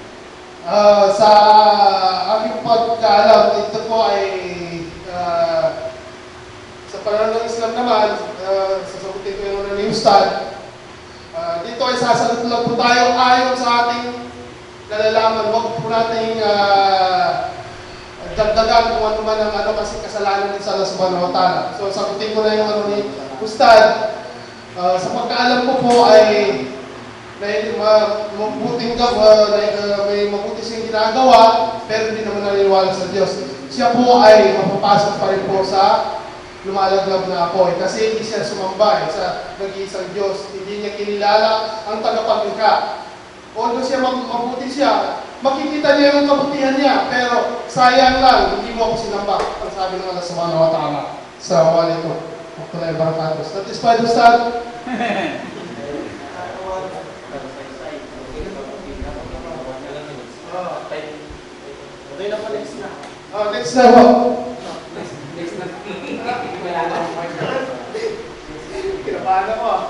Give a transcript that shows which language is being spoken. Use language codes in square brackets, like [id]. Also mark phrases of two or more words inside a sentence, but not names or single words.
[tl] Sa aking pagkaalam, ito po ay sa panahon ng Islam naman, sasagutin ko yung una ni Ustad. Dito ay sasagot lang po tayo ayon sa ating nalalaman. Huwag po nating dagdagan kung ano man ang kasi kasalanan din sa Allah [ar] سبحانه وتعالى. [tl] So, sagutin ko na yung ni Ustad. Sa pagkaalam ko po ay may mabuti siyang ginagawa, pero hindi naman naniniwala sa Diyos. Siya po ay mapapasok pa rin po sa lumalaglag na apoy. Kasi hindi siya sumamba sa nag-iisang Diyos. Hindi niya kinilala ang tagapaglikha. Although siya mabuti siya, makikita niya yung kabutihan niya, pero sayang lang, hindi mo ako sinamba. Ang sabi ng Allah [ar] سبحانه وتعالى. السلام عليكم ورحمة الله وبركاته. [en] Satisfied, Ustad? [tl] Okay na pa next na. Next na po. Kinabahan ako ah.